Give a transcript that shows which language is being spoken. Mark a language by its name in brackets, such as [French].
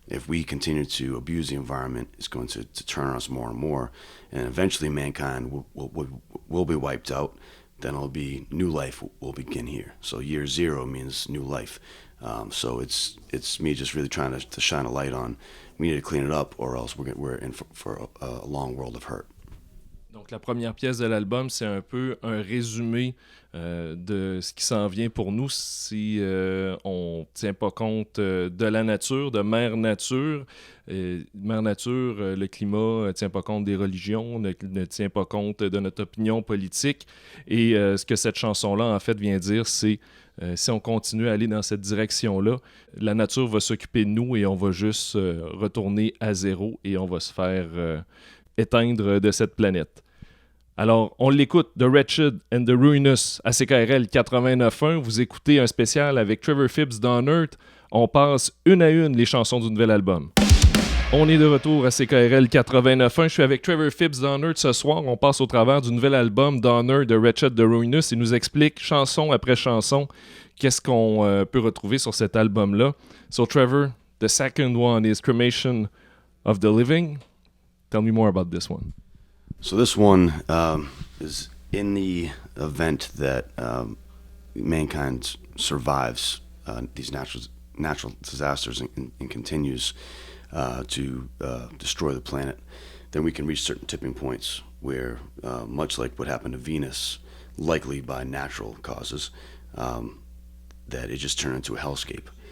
[English] If we continue to abuse the environment, it's going to turn on us more and more, and eventually mankind will be wiped out. Then it'll be new life will begin here. So year zero means new life. So it's me just really trying to shine a light on. We need to clean it up, or else we're in for a long world of hurt. [French] Donc, la première pièce de l'album, c'est un peu un résumé de ce qui s'en vient pour nous si on ne tient pas compte de la nature, de Mère Nature. Mère Nature, le climat ne tient pas compte des religions, ne tient pas compte de notre opinion politique. Et ce que cette chanson-là, en fait, vient dire, c'est si on continue à aller dans cette direction-là, la nature va s'occuper de nous et on va juste retourner à zéro et on va se faire éteindre de cette planète. Alors, on l'écoute, The Wretched and the Ruinous à CKRL 89.1. Vous écoutez un spécial avec Trevor Phipps d'Unearth. On passe une à une les chansons du nouvel album. On est de retour à CKRL 89.1. Je suis avec Trevor Phipps d'Unearth ce soir. On passe au travers du nouvel album d'Unearth, The Wretched, the Ruinous. Il nous explique, chanson après chanson, qu'est-ce qu'on peut retrouver sur cet album-là. [English] So, Trevor, the second one is Cremation of the Living. Tell me more about this one. So this one is in the event that mankind survives these natural disasters and continues to destroy the planet, then we can reach certain tipping points where, much like what happened to Venus, likely by natural causes, that it just turned into a hellscape.